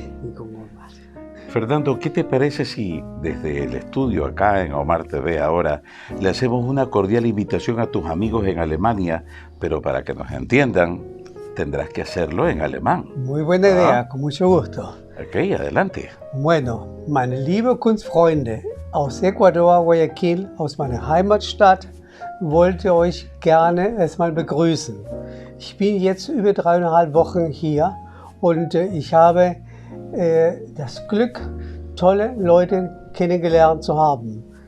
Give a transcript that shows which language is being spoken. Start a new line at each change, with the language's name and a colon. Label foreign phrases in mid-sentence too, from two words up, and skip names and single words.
Spanish: Fernando, ¿qué te parece si desde el estudio acá en Omar TV ahora le hacemos una cordial invitación a tus amigos en Alemania, pero para que nos entiendan tendrás que hacerlo en alemán? Muy buena idea, con mucho gusto. Ok, adelante. Bueno,
German: meine liebe Kunstfreunde, aus Ecuador, Guayaquil, aus meiner Heimatstadt, wollte euch gerne erstmal begrüßen. Ich bin jetzt über 3,5 Wochen hier und ich habe das Glück, tolle Leute kennengelernt zu haben.